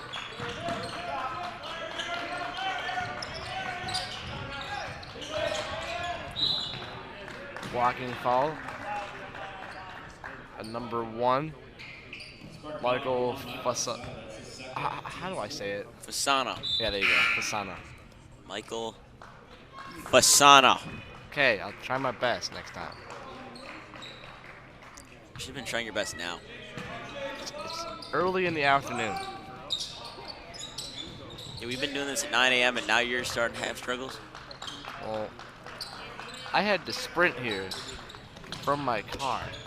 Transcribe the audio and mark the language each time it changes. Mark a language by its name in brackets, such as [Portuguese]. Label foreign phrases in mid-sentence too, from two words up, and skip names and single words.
[English] Blocking foul. At number 1, Michael Fasana. How do I say it? Fasana. Yeah, there you go. Fasana. Michael Fasana. Okay, I'll try my best next time. You should have been trying your best now. It's early in the afternoon. Yeah, we've been doing this at 9 a.m. and now you're starting to have struggles? Well, I had to sprint here from my car.